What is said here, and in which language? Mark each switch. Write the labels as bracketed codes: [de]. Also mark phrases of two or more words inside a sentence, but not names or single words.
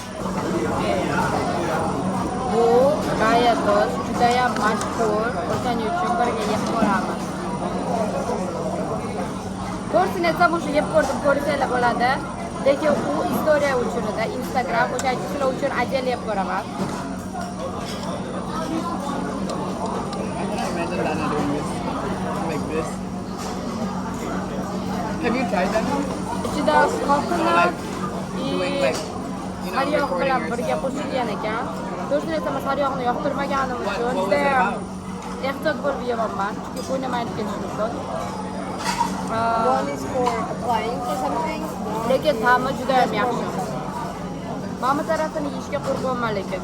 [uz] Bu gaya to'st, juda ham mashhur. O'shaning uchun birga yeb ko'ramiz. To'g'risini aytsam, o'sha yeb ko'rdim, ko'rsanglar bo'ladi. Lekin u istoriya uchun edi, Instagram o'sha sizlar uchun ajal yeb ko'raman. [en] Have you tried that? [uz] Ichida qoqilib, sariyog' bilan birga qo'shilgan ekan. To'g'risini aytsam, sariyog'ni yoqtirmaganim uchun juda ham ehtiyot bo'lib yeyapman, chunki qo'ynam aytib ketishi mumkin. [en] One is for applying for something. [uz] Lekin ta'mi juda ham yaxshi. Mana tarafini yeyishga qo'rqyapman lekin.